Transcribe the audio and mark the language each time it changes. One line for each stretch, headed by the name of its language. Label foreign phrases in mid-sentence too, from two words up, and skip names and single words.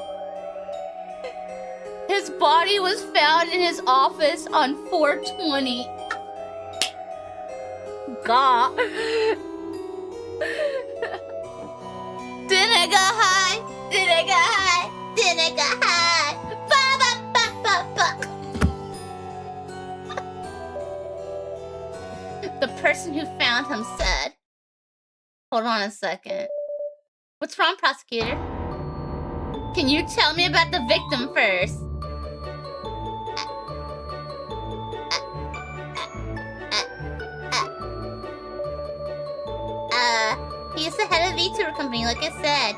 English: His body was found in his office on 4/20. God. Didn't I go high? Did I go high? Did I go high? Ba ba ba ba ba. The person who found him said, hold on a second. What's wrong, prosecutor? Can you tell me about the victim first? He's the head of the VTuber company, like I said.